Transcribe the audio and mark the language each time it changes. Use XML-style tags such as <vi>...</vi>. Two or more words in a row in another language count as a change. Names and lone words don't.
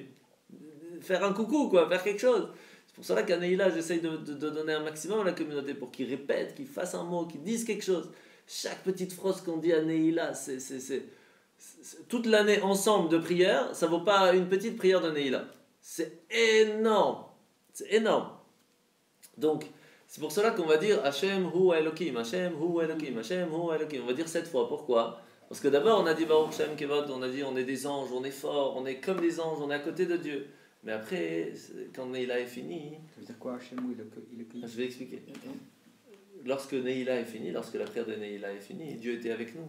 <fr>Faire un coucou, quoi, faire quelque chose. C'est pour cela qu'à Neila, j'essaye de donner un maximum à la communauté pour qu'ils répètent, qu'ils fassent un mot, qu'ils disent quelque chose. Chaque petite phrase qu'on dit à Neila, c'est toute l'année ensemble de prière, ça vaut pas une petite prière de Neila. C'est énorme. C'est énorme. Donc, c'est pour cela qu'on va dire</fr> <he>ה' הוא האלוקים, ה' הוא האלוקים, ה' הוא האלוקים.</he> <fr>On va dire 7 fois. Pourquoi? Parce que d'abord, on a dit</fr> <he>ברוך שם כבוד,</he> <fr>on a dit on est des anges, on est forts, on est comme des anges, on est à côté de Dieu. Mais après, quand Neila est fini... Ça veut dire quoi, Hachem, il Je vais expliquer. Lorsque Neila est fini, lorsque la prière de Neila est finie, Dieu était avec nous.</fr>